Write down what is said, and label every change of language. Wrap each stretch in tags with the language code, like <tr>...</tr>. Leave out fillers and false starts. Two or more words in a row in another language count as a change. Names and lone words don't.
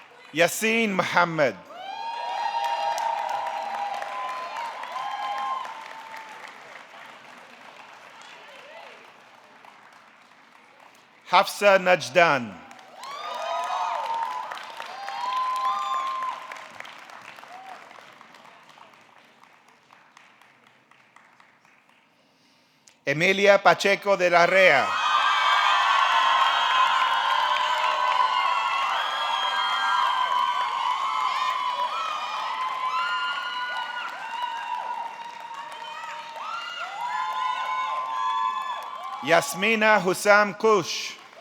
<es>Yasin Muhammad. Hafsa Najdan. Emilia Pacheco de la Rea. Yasmina Hussam Kush.</es>